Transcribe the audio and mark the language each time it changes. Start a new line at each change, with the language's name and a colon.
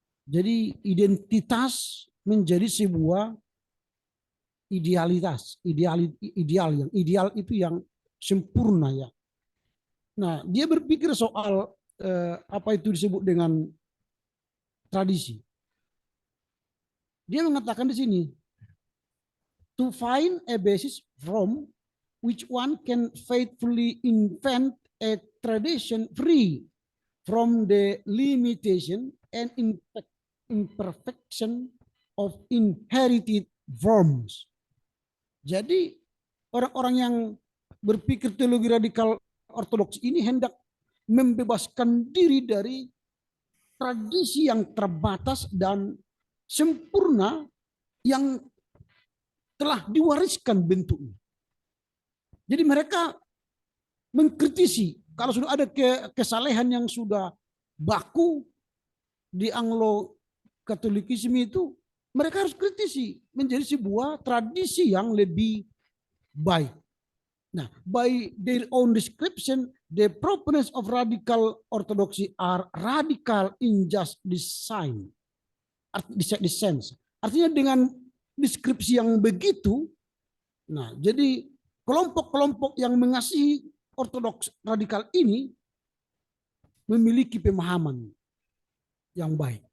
Indonesian: Jadi identitas menjadi sebuah idealitas, ideal itu yang sempurna ya. Nah, dia berpikir soal apa itu disebut dengan tradisi.
English: Dia mengatakan di sini, to find a basis from which one can faithfully invent a tradition free from the limitation and imperfection of inherited forms.
Indonesian: Jadi orang-orang yang berpikir teologi radikal ortodoks ini hendak membebaskan diri dari tradisi yang terbatas dan sempurna yang telah diwariskan bentuknya. Jadi mereka mengkritisi kalau sudah ada kesalehan yang sudah baku di Anglo-Katolikisme itu, mereka harus kritisi menjadi sebuah tradisi yang lebih baik.
English: Nah, by their own description, the proponents of radical orthodoxy are radical in just design, the sense.
Indonesian: Artinya dengan deskripsi yang begitu, nah jadi kelompok-kelompok yang mengasihi ortodoks radikal ini memiliki pemahaman yang baik.